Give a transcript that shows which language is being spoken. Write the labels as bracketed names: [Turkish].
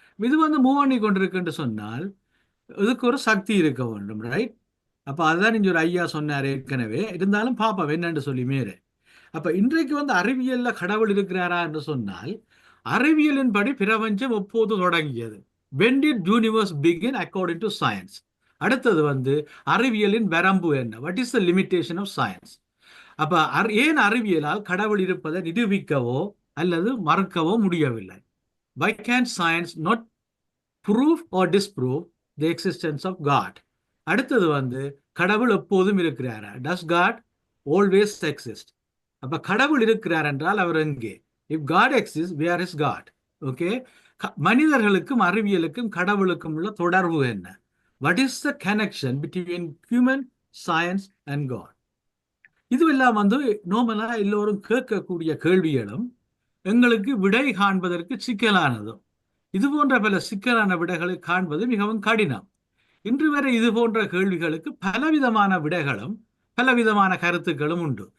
[Tamil] இது வந்து மூவ் பண்ணி கொண்டிருக்குன்னு சொன்னால் இதுக்கு ஒரு சக்தி இருக்க வேண்டும், ரைட்? அப்போ அதுதான் இங்கே ஒரு ஐயா சொன்னார் ஏற்கனவே. இருந்தாலும் பாப்பா என்னன்னு சொல்லி மேலே. அப்போ இன்றைக்கு வந்து அறிவியல்ல கடவுள் இருக்கிறாரா என்று சொன்னால், அறிவியலின் படி பிரபஞ்சம் எப்போது தொடங்கியது? [English] When did universe begin according to science? [Tamil] அடுத்தது வந்து அறிவியலின் வரம்பு என்ன? [English] What is the limitation of science? [Tamil] அப்ப ஏன் அறிவியலால் கடவுள் இருப்பதை நிரூபிக்கவோ அல்லது மறுக்கவோ முடியவில்லை? [English] Why can't science not prove or disprove the existence of God? [Tamil] அடுத்தது வந்து கடவுள் எப்போதும் இருக்கிறாரா? [English] Does God always exist? [Tamil] அப்ப கடவுள் இருக்கிறார் என்றால் அவர் எங்கே? [English] If God exists, where is God? [Tamil] Okay, மனிதர்களுக்கும் அறிவியலுக்கும் கடவுளுக்கும் உள்ள தொடர்பு என்ன? [English] What is the connection between human science and God? [Tamil] இதுவெல்லாம் வந்து நோமலா எல்லோரும் கேட்கக்கூடிய கேள்விகளும் எங்களுக்கு விடை காண்பதற்கு சிக்கலானதும். இது போன்ற பல சிக்கலான விடைகளை காண்பது மிகவும் கடினம். இன்று வரை இது போன்ற கேள்விகளுக்கு பலவிதமான விடைகளும் பலவிதமான கருத்துக்களும் உண்டு.